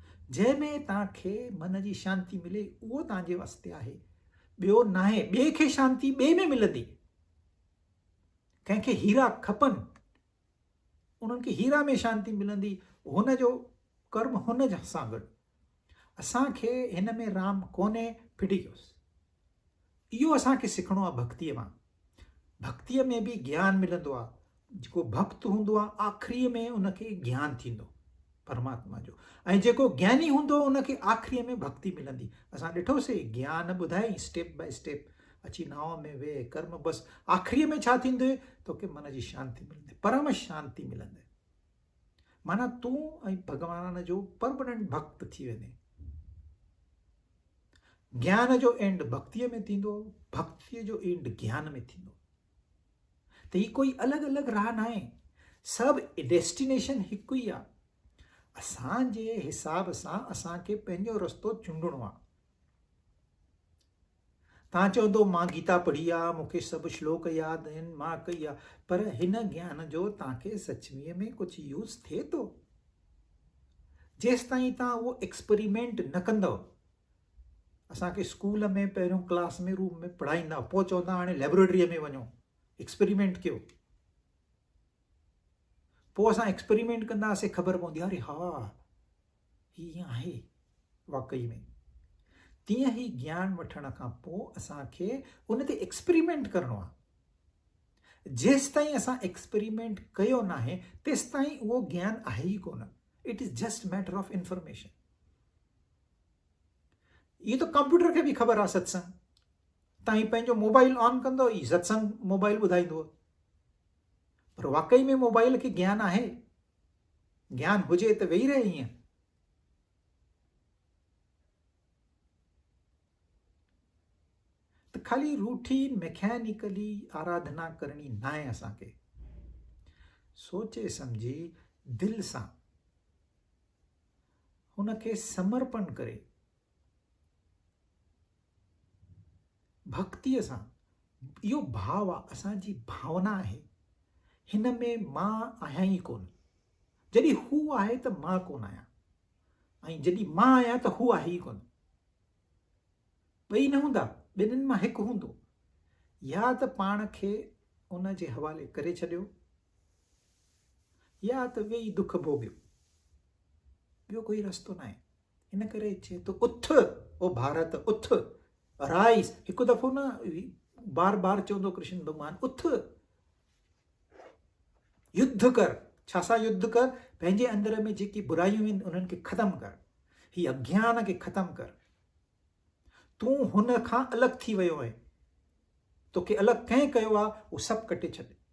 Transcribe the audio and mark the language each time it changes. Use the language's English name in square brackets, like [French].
[Sindhi] जंहिंमें तव्हांखे मन जी शांती मिले उहो तव्हांजे वास्ते आहे, ॿियो न आहे। ॿिए खे शांती ॿिए में मिलंदी। कंहिंखे हीरा खपनि, उन्हनि खे हीरा में शांती मिलंदी, हुनजो कर्म हुन सां गॾु। असांखे हिन में राम कोन्हे, फिटी कयोसि। इहो असांखे सिखणो आहे भक्तीअ मां। भक्तीअ में बि ज्ञान मिलंदो आहे। जेको भक्त हूंदो आहे आख़िरीअ में उनखे ज्ञान थींदो परमात्मा जो, ऐं जेको ज्ञानी हूंदो उनखे आख़िरीअ में भक्ति मिलंदी। असां ॾिठोसीं ज्ञान ॿुधाई [English] step by step, [Sindhi] अची नाव में वेह कर्म, बसि आख़िरीअ में छा थींदो? तोखे मन जी शांती मिलंदी, परम शांती मिलंदी। माना तूं ऐं भॻवान जो परमनेंट भक्त थी वेंदे। ज्ञान जो एंड भक्तीअ में थींदो, भक्तीअ जो एंड ज्ञान में थींदो। त ही कोई अलॻि अलॻि राह न आहे, सभु डेस्टिनेशन हिकु ई आहे। असांजे हिसाब सां असांखे पंहिंजो रस्तो चूंडणो आहे। तव्हां चवंदो मां गीता पढ़ी आहे, मूंखे सभु श्लोक यादि आहिनि, मां कई आहे, पर हिन ज्ञान जो तव्हांखे सचमीअ में कुझु यूज़ थिए थो? जेसि ताईं तव्हां उहो एक्सपेरिमेंट न कंदव। असांखे स्कूल में पहिरियों क्लास में रूम में पढ़ाईंदा, पोइ चवंदा हाणे लेबोरेटरीअ में वञो, एक्सपेरिमेंट कयो। पोइ असां एक्सपेरिमेंट कंदासीं, ख़बर पवंदी अरे हा हीअं आहे वाकई में। तीअं ई ज्ञान वठण खां पोइ असांखे उन ते एक्सपेरिमेंट करिणो आहे। जेसि ताईं असां एक्सपेरिमेंट कयो न आहे तेसि ताईं उहो ज्ञान आहे ई कोन। [English] It is just matter of information. [Sindhi] इहो त कंप्यूटर खे बि ख़बर आहे सत्संग। तव्हां पंहिंजो मोबाइल ऑन कंदो, ई सत्संग मोबाइल ॿुधाईंदो, पर वाकई में मोबाइल खे ज्ञान आहे? ज्ञान हुजे त वेही रहे ईअं। त ख़ाली रूटीन मैकेनिकली आराधना करणी न आहे। असांखे सोचे सम्झी दिलि सां हुनखे समर्पण करे भक्तीअ सां, इहो भाव आहे, असांजी भावना आहे। हिन में मां आहियां ई कोन। जॾहिं हू आहे त मां कोन आहियां, ऐं जॾहिं मां आहियां त हू आहे ई कोन। ॿई न हूंदा, ॿिन्हिनि मां हिकु हूंदो। या त पाण खे उन जे हवाले करे छॾियो, या त वेही दुख भोॻियो। ॿियो कोई रस्तो न आहे। इन करे चए थो उथ ओ भारत उथ, राइज़। हिकु दफ़ो न बार बार चवंदो कृष्ण भॻवान, उथ युद्ध कर। छा सां युद्ध कर? पंहिंजे अंदर में जेकी बुराइयूं आहिनि उन्हनि खे ख़तमु कर, ही अज्ञान खे ख़तमु कर। तूं हुन खां अलॻि थी वियो आहे, तोखे अलॻि कंहिं कयो आहे, उहो सभु कटे छॾ।